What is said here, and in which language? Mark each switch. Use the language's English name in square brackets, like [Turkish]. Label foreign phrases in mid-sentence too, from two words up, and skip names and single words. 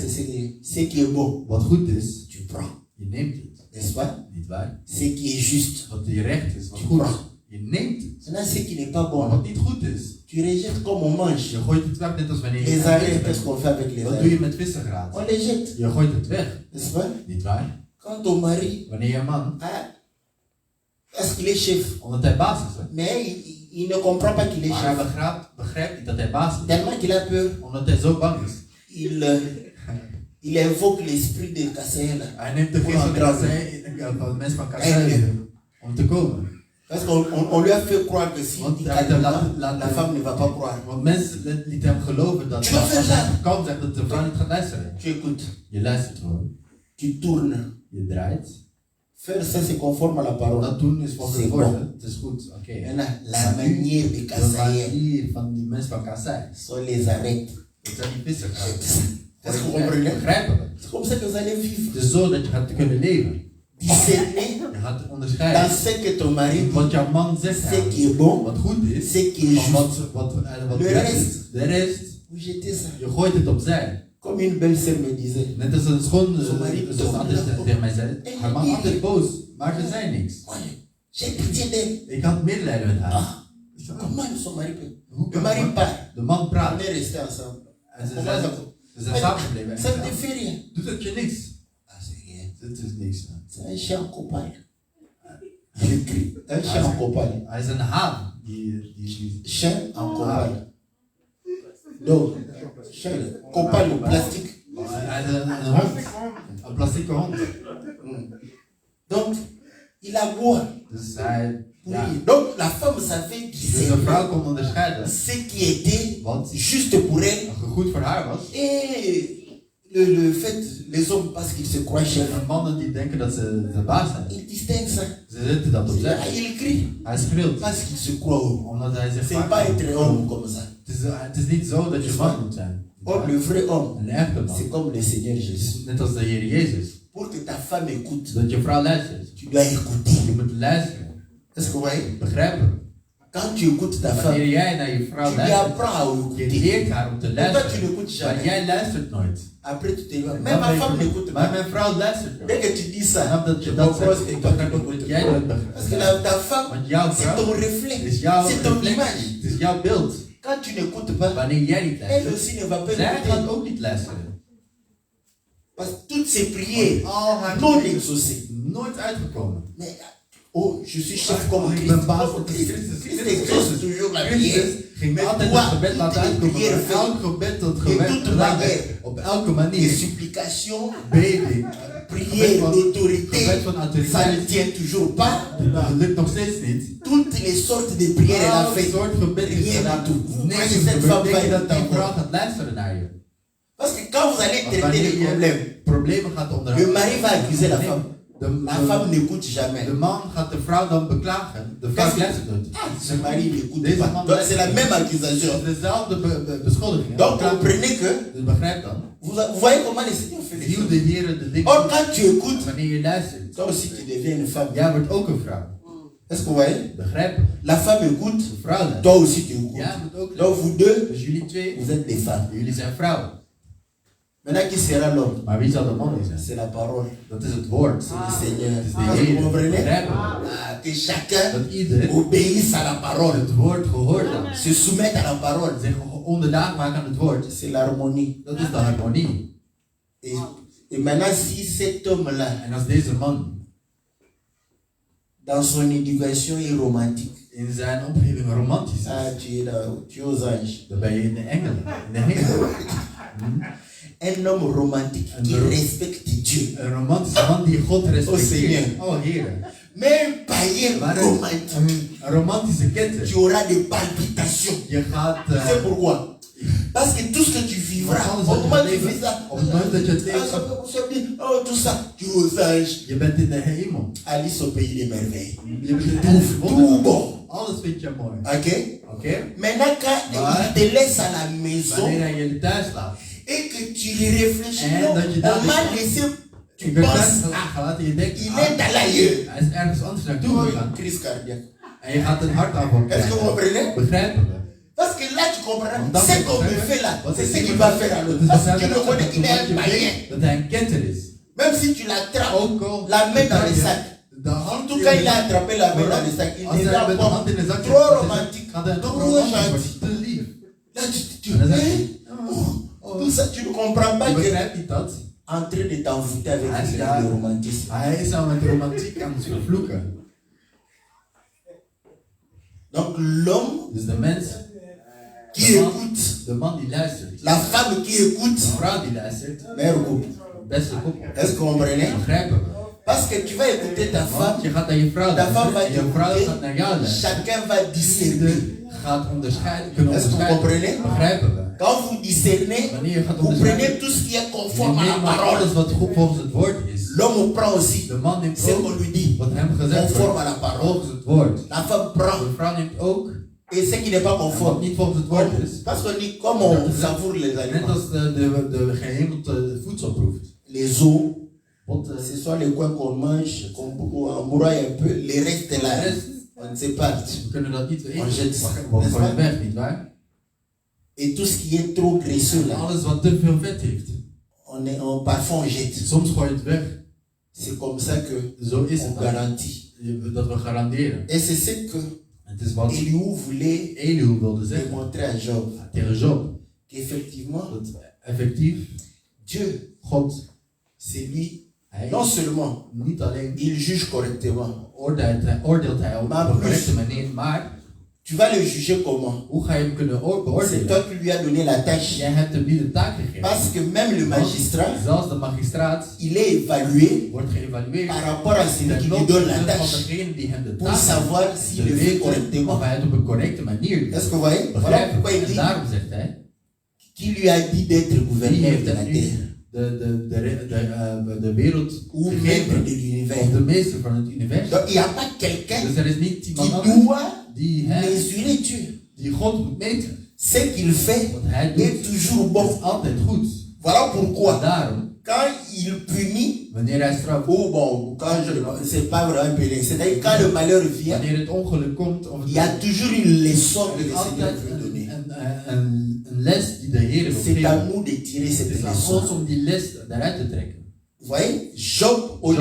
[French] ce qui est bon. [Dutch] Wat goed is, [French] Tu prends. [Dutch] je neemt het. [French] N'est-ce pas? [Dutch] Niet waar? [French] Ce qui est juste. [Dutch] Wat je recht is, wat [French] Tu [Dutch] goed is, [French] prends. [Dutch] je neemt het. [French] Maintenant, ce qui n'est pas [Dutch] Maar [French] bon, [Dutch] wat niet goed is, [French] tu rejettes comme on mange. [Dutch] je gooit het weg net als wanneer je [French] Les [Dutch] gaat [French] arrêts, [Dutch] eten [French] qu'est-ce [Dutch] bent. [French] qu'on fait avec les [Dutch] Wat doe [French] arrêts? [Dutch] je met vissengraat? [French] On les jette. [Dutch] Je gooit het weg. [French] N'est-ce pas? [Dutch] Niet waar? [French] Quand ton mari, [Dutch] Wanneer je man, [French] parce qu'il est chef, [Dutch] omdat hij baas is, hè? [French] mais il ne comprend pas qu'il est [Dutch] Maar hij [French] chef. [Dutch] begrijpt niet dat hij baas is. [French] Tellement qu'il a peur, [Dutch] Omdat hij zo bang is. [French] il invoque l'esprit de Kassaïla. [Dutch] Hij neemt de Voor geest van een drama. Kassei, van de mensen van Kassei om te komen. [French] Parce qu'on lui a fait croire que si [Dutch] Want [French] il [Dutch] hij [French] dit [Dutch] heeft [French] la femme ne va pas croire. [Dutch] Want mensen lieten hem geloven dat [French] Tu vas faire [Dutch] als hij [French] ça. [Dutch] kan zeggen dat de vrouw niet gaat luisteren. [French] Tu écoutes, [Dutch] Je luistert gewoon. [French] tu tournes. [Dutch] Je draait. [French] Faire ça, c'est conforme à la parole. [Dutch] Dat doen is volgens [French] C'est [Dutch] het [French] bon. [Dutch] woord. Het is goed. Oké. [French] Maintenant, la manière de [Dutch] De [French] Kassaïla [Dutch] manier van die mensen van Kassei [French] sont les arrêts. [Dutch] Het zijn die vissergraven. [French] Est-ce que vous comprenez? [Dutch] Begrijpen we? [French] C'est comme ça que vous allez vivre. [Dutch] Het is zo dat je gaat kunnen leven. [French] Discerner [Dutch] Je gaat [French] dans [Dutch] onderscheiden. [French] ce que ton mari dit, [Dutch] Wat jouw man zegt, [French] ce qui est bon, [Dutch] wat goed is, [French] ce qui est [Dutch] van [French] juste. [Dutch] wat [French] Le [Dutch] juist [French] reste. [Dutch] is. De rest, [French] Vous jetez ça. [Dutch] je gooit het opzij. [French] Comme une belle sœur me disait. [Dutch] Net als een schoon [French] Son mari [Dutch] zus [French] tombe [Dutch] altijd [French] là. [Dutch] tegen mij zei. Haar man altijd boos, maar ze zei niks. [French] Moi, j'ai pitié d'elle. [Dutch] Ik had medelijden met haar. [French] Ah, comment son mari peut? [Dutch] Hoe [French] Le [Dutch] kan [French] mari [Dutch] man- [French] part. [Dutch] De man [French] On [Dutch] praat. [French] est restés ensemble. [Dutch] En ze [French] Comment ça [Dutch] zijn, [French] va? [Dutch] ze zijn samengebleven. En [French] Ça ne te [Dutch] ze [French] fait rien. [Dutch] doet het je niks. [French] Ah, c'est rien. [Dutch] Het is niks. Man. [French] C'est un chien copain. J'écris. Un chien en copain. [Dutch] Hij is een haan. Die [French] Chien en copain. Donc, chien, copain, le plastique. [Dutch] hij is een hond. Een plastieke hond. [French] Donc, il aboie. [Dutch] Dus hij... Ja. [French] Oui. Donc, la femme savait [Dutch] Dus een [French] discerner [Dutch] vrouw kon onderscheiden [French] ce qui était [Dutch] wat [French] juste pour elle. [Dutch] goed voor haar was. [French] Et le fait, les hommes, parce qu'ils se croient chefs, [Dutch] En mannen die denken dat ze de baas zijn. [French] ils distinguent ça. [Dutch] Ze zetten dat [French] Ah, [Dutch] opzij. [French] il crie [Dutch] Hij schreeuwt. [French] parce qu'ils se croient homme. [Dutch] Omdat hij zegt [French] C'est pas être homme comme ça. [Dutch] het is niet zo dat je man moet zijn. [French] Or, le vrai homme, [Dutch] Een echte man. [French] c'est comme le Seigneur [Dutch] Het [French] Jésus. [Dutch] is net als de Heer Jezus. [French] Pour que ta femme écoute, [Dutch] Dat je vrouw luistert. [French] tu dois écouter. [Dutch] Je moet luisteren. [French] Est-ce que vous voyez? [Dutch] Begrijpen. [French] Quand tu écoutes ta [Dutch] Wanneer [French] femme, [Dutch] jij naar je [French] tu [Dutch] vrouw [French] lui [Dutch] luistert. [French] apprends à [Dutch] Je [French] écouter. [Dutch] leert haar om te [French] Et toi, tu [Dutch] luisteren. [French] n'écoutes [Dutch] Maar [French] jamais. [Dutch] jij luistert nooit. [French] Après, tu t'éloignes. [Dutch] Dan [French] Même ma [Dutch] ben je- [French] femme n'écoute [Dutch] Maar [French] pas. [Dutch] mijn vrouw luistert [French] Dès [Dutch] nooit. [French] que tu dis ça, [Dutch] Snap dat [French] je [Dutch] je dat [French] comprends [Dutch] zegt. [French] que [Dutch] Ik [French] toi, tu [Dutch] begrijp ook [French] n'écoutes [Dutch] dat jij [French] pas. [Dutch] dat [French] Parce que [Dutch] begrijpt. [French] ta femme, [Dutch] Want jouw [French] c'est [Dutch] vrouw [French] ton reflet. [Dutch] is jouw [French] C'est ton [Dutch] reflectie. [French] image. [Dutch] Het is jouw beeld. [French] Quand tu n'écoutes pas, [Dutch] Wanneer jij niet [French] elle [Dutch] luistert. [French] aussi ne va pas [Dutch] Zij [French] écouter. [Dutch] gaat ook niet luisteren. [French] Parce que toutes ces prières, [Dutch] Al haar [French] non [Dutch] gebeden [French] exaucées. [Dutch] nooit uitgekomen. [French] Mais, oh, je suis chef comme [Dutch] Ik [French] Christ. [Dutch] ben baas [French] Oh, [Dutch] van [French] Christ, [Dutch] Christus. [French] Christ exauce toujours la prière. [Dutch] Christus ging [French] Mais [Dutch] altijd [French] toi, [Dutch] het gebed laten [French] toutes les [Dutch] uitkomen. [French] prières [Dutch] Maar elk [French] faites, [Dutch] gebed dat [French] de [Dutch] gewerkt [French] toute [Dutch] gedaan [French] manière, [Dutch] werd, op elke [French] les [Dutch] manier, [French] supplications, [Dutch] beding, [French] prières d'autorité, [Dutch] gebed van [French] ça ne [Dutch] autoriteit, [French] tient toujours pas. [Dutch] dat lukt nog steeds niet. [French] Toutes les sortes de prières elle a [Dutch] Elk [French] fait. [Dutch] soort gebed is [French] Rien [Dutch] gedaan. [French] du tout. Vous [Dutch] Niks [French] croyez [Dutch] is [French] cette [Dutch] gebeurd. [French] femme [Dutch] Denk je [French] va [Dutch] dat die [French] être [Dutch] vrouw [French] d'accord? [Dutch] gaat luisteren naar je? [French] Parce que quand vous allez [Dutch] Want [French] traiter [Dutch] wanneer [French] les [Dutch] je [French] problèmes, [Dutch] problemen gaat [French] le [Dutch] onderhandelen, [French] mari va accuser la femme. [Dutch] de, La femme n'écoute jamais. de man gaat de vrouw dan beklagen. De vrouw [French] Qu'est-ce- [Dutch] luistert nooit. [French] Ce mari n'écoute [Dutch] Deze [French] pas. [Dutch] man [French] Donc c'est la [Dutch] luistert [French] même [Dutch] niet. [French] accusation. [Dutch] Het is dezelfde beschuldiging. [French] Donc comprenez que, [Dutch] Dus begrijp dan. [French] vous voyez comment le Seigneur fait les [Dutch] Hoe [French] choses. [Dutch] de Heer de dingen [French] Or [Dutch] doet. [French] quand tu écoutes, [Dutch] Wanneer je luistert. [French] toi aussi tu deviens une femme. [Dutch] Jij wordt ook een vrouw. [French] Est-ce que vous voyez? [Dutch] Begrijp? [French] La femme écoute, [Dutch] De vrouw luistert. [French] toi aussi tu écoutes. [Dutch] Jij moet ook [French] Donc [Dutch] luisteren. [French] vous deux, [Dutch] Dus jullie twee, [French] vous êtes des femmes. [Dutch] jullie zijn vrouwen. [French] Maintenant qui sera l'homme? [Dutch] Maar wie zal de man zijn? [French] C'est la parole [Dutch] Dat is het woord. [French] du Seigneur. [Dutch] Het is de [French] Vous [Dutch] Heer. [French] comprenez? [Dutch] Begrijpen? [French] Ah, que chacun [Dutch] Dat ieder [French] obéisse à la parole, [Dutch] het woord gehoord heeft. [French] se soumette à la parole. [Dutch] Zich onderdaag maken aan het woord. [French] C'est l'harmonie. [Dutch] Dat is de harmonie. [French] Et maintenant, si cet homme-là, [Dutch] En als deze man [French] dans son éducation, est romantique, [Dutch] in zijn omgeving romantisch [French] ah, [Dutch] is, [French] tu es là, tu es aux anges. [Dutch] dan ben je in de engelen, in de hemel. [French] Un homme romantique qui Un homme. respecte Dieu. [Dutch] Een romantische man die God respecteert. [French] Seigneur. [Dutch] Oh Heer. [French] Mais un païen [Dutch] Maar [French] romantique, [Dutch] een romantische ketter. [French] tu auras des palpitations. [Dutch] Je gaat... [French] C'est pourquoi? Parce que tout ce que tu vivras, [Dutch] Want [French] au [Dutch] alles [French] moment [Dutch] wat [French] où [Dutch] je [French] tu fais [Dutch] leeft, [French] ça, [Dutch] op het moment dat je het [French] ah, [Dutch] leeft, [French] ça peut dire, oh, tout ça, tu es aux anges. [Dutch] je bent in de hemel. [French] Alice au pays des merveilles. [Dutch] Je bent in [French] Tout bon. [Dutch] Alles vind je mooi. [French] Ok? [Dutch] Oké? [French] Maintenant, quand Ouais. il te laisse à la maison [Dutch] Wanneer hij je thuis laat. [French] et que tu réfléchis, [Dutch] En [French] non, [Dutch] dat je [French] on [Dutch] daar [French] m'a [Dutch] dus- [French] laissé, tu [Dutch] Ik ben thuis [French] penses, ah, [Dutch] gelaten en je denkt, [French] il est à l'ailleurs. [Dutch] hij is ergens anders naartoe gegaan. [French] Crise cardiaque. [Dutch] En je gaat een hartaanval [French] Est-ce que vous [Dutch] krijgen. [French] comprenez? [Dutch] Begrijpen we? [French] Parce que là, tu comprends, [Dutch] Dan [French] ce qu'on me fait là, c'est ce qu'il va faire à l'autre. Parce que tu le connais qu'il est un païen. [Dutch] Dat hij een ketter is. [French] Même si tu l'attrapes, [Dutch] Ook al [French] la main dans le sac. [Dutch] de [French] En [Dutch] hand [French] tout cas, il a attrapé la main dans le sac. Il [Dutch] Als [French] n'est [Dutch] hij [French] pas [Dutch] met de hand in de zak [French] trop [Dutch] zit, [French] romantique, [Dutch] gaat hij [French] trop [Dutch] toch romantisch [French] gentil. [Dutch] worden. Te lief. [French] Là, tu [Dutch] En dan zeg [French] hein? [Dutch] je, [French] Tout ça, tu ne comprends pas [Dutch] je [French] que [Dutch] begrijpt niet dat. [French] en train de t'envoûter avec [Dutch] Hij is [French] le [Dutch] daar- [French] romantisme. [Dutch] Hij is al met romantiek aan het vervloeken. [French] Donc l'homme [Dutch] Dus de mens, [French] qui [Dutch] de man, [French] écoute, [Dutch] de man die luistert. [French] la femme qui écoute, [Dutch] De vrouw die luistert. [French] meilleur couple. [Dutch] Beste koppel. [French] Est-ce que vous comprenez? [Dutch] Begrijpen we. [French] Parce que tu vas écouter ta [Dutch] Want [French] femme, [Dutch] je gaat naar je vrouw [French] ta femme va [Dutch] luisteren. En je vrouw [French] écouter, [Dutch] gaat naar jou luisteren. [French] chacun va discerner. [Dutch] Ieder gaat onderscheiden, kunnen [French] Est-ce que vous [Dutch] onderscheiden. [French] comprenez? [Dutch] Begrijpen we. [French] Quand vous discernez, [Dutch] Wanneer je gaat [French] vous [Dutch] onderscheiden, [French] prenez tout ce qui est [Dutch] je [French] conforme à la [Dutch] neemt maar [French] parole. [Dutch] alles wat goed volgens het woord is. [French] L'homme prend aussi [Dutch] De man neemt [French] ce qu'on [Dutch] ook [French] lui dit, [Dutch] wat hem gezegd [French] conforme à [Dutch] wordt, [French] la parole. [Dutch] volgens het woord. [French] La femme prend [Dutch] De vrouw neemt ook [French] et ce qui n'est pas [Dutch] En wat [French] conforme. [Dutch] niet volgens het woord is. [French] Parce qu'on dit, comme on savoure les [Dutch] Net [French] aliments, [Dutch] als de gehemeld voedsel proeft. [French] les os, [Dutch] Want [French] ce sont les coins qu'on mange, qu'on broie un peu, les restes là, on ne sait pas. [Dutch] we kunnen dat niet eten. [French] On jette ça, [Dutch] We [French] n'est-ce [Dutch] gooien [French] pas? [Dutch] weg, nietwaar? [French] Et tout ce qui est trop graisseux [Dutch] En [French] là, [Dutch] alles wat te veel vet heeft. [French] parfois on jette. [Dutch] Soms gooi je het weg. [French] C'est comme ça que [Dutch] Zo is [French] on [Dutch] het. [French] garantit. [Dutch] Dat we garanderen. [French] Et c'est ce que [Dutch] Het is wat [French] Elihu voulait [Dutch] Elihu wilde zeggen [French] démontrer à Job. [Dutch] tegen Job. [French] Qu'effectivement, [Dutch] Dat effectief [French] Dieu, [Dutch] God, [French] c'est lui, [Dutch] hij [French] non seulement [Dutch] niet alleen [French] il juge correctement, [Dutch] oordeelt hij op Maar een [French] plus- [Dutch] correcte manier, maar [French] tu vas le juger comment? [Dutch] hoe ga je hem kunnen [French] C'est [Dutch] beoordelen? [French] toi qui lui as donné la tâche. [Dutch] Jij hebt hem niet de taak gegeven. [French] Parce que même le magistrat, [Dutch] Zelfs de magistraat [French] il est évalué [Dutch] wordt geëvalueerd [French] par rapport à celui [Dutch] ten [French] qui lui donne la [Dutch] opzichte van [French] tâche [Dutch] degene die hem de [French] pour [Dutch] taak [French] savoir [Dutch] geeft, [French] s'il [Dutch] te [French] le fait [Dutch] weten [French] correctement. [Dutch] of hij het op een correcte manier doet. [French] Est-ce que vous voyez? Voilà [Dutch] Begrijp [French] pourquoi [Dutch] je? [French] il [Dutch] En [French] dit [Dutch] daarom zegt hij, [French] qui lui a dit d'être [Dutch] wie [French] gouverneur [Dutch] heeft [French] de la [Dutch] hem [French] terre [Dutch] nu de wereld [French] ou maître [Dutch] gegeven, [French] de [Dutch] of [French] l'univers. [Dutch] de meester van het universum. [French] Donc il n'y a pas quelqu'un [Dutch] Dus er is niet [French] qui [Dutch] iemand anders [French] doit [Dutch] die hem, [French] mesurer Dieu. [Dutch] die God moet meten. [French] Ce qu'il fait [Dutch] Wat hij [French] est [Dutch] doet, [French] toujours [Dutch] is [French] bon. [Dutch] altijd goed. [French] Voilà [Dutch] En [French] pourquoi [Dutch] daarom, [French] quand il punit, [Dutch] wanneer hij straft, [French] ou bon, quand c'est pas vraiment pénible, c'est-à-dire quand le malheur vient, [Dutch] wanneer het ongeluk komt, of [French] il y a [Dutch] het [French] toujours une leçon que [Dutch] er [French] le [Dutch] is [French] Seigneur [Dutch] altijd [French] veut donner. [Dutch] een les die de Heer wil [French] C'est à [Dutch] geven. [French] nous de tirer [Dutch] Het [French] cette [Dutch] is aan [French] leçon. [Dutch] ons om die les daaruit te trekken. [French] Vous voyez, Job, au lieu